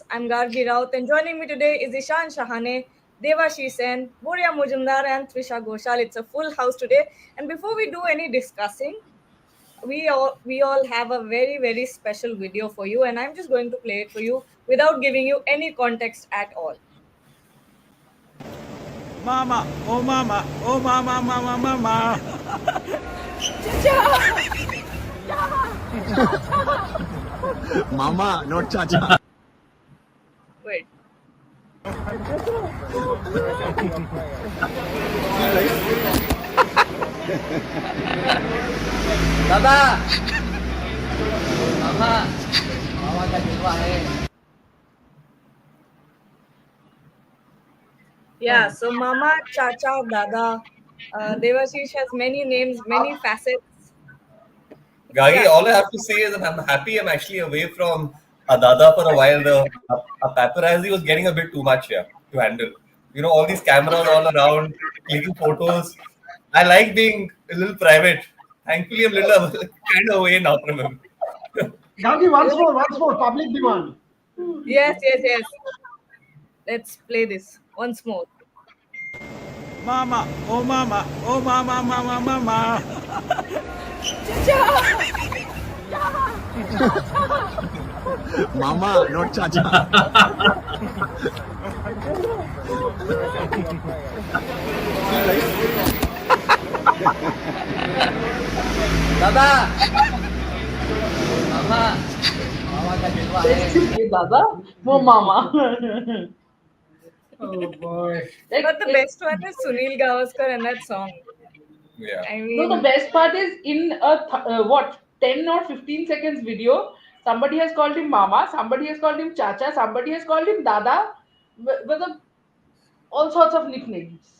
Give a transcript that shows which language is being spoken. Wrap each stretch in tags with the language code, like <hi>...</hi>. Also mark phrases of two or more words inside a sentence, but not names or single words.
<en>I'm Gargi Raut, and joining me today is Ishan Shahane, Devashi Sen, Buria Mujumdar, and Trisha Ghoshal. It's a full house today. And before we do any discussing, we all have a very special video for you, and I'm just going to play it for you without giving you any context at all. Mama, oh mama, oh mama, mama, mama. Mama, not Chacha. Wait.</en> <hi>दादा मामा मामा का जलवा है.</hi> <en>Yeah, so Mama, Chacha, Dada. Devashish has many names, many facets. Gagi, Yeah. all I have to say is that I'm happy I'm actually away from Adada for a while. The paparazzi was getting a bit too much here to handle. You know, all these cameras all around, clicking photos. I like being a little private. Thankfully, I'm a little kind of away now from him. Gandhi, once more, public demand. Yes. Let's play this once more. Mama, oh mama, oh mama, mama, mama. Mama, not Chacha.</en> <hi>दादा मामा मामा का जलवा है. Dada, वो मामा.</hi> <en>Oh boy. But the best one is Sunil Gavaskar and that song. Yeah. I No, mean, the best part is in a 10 or 15 seconds video, somebody has called him Mama, somebody has called him Chacha, somebody has called him Dada, with all sorts of nicknames.</en>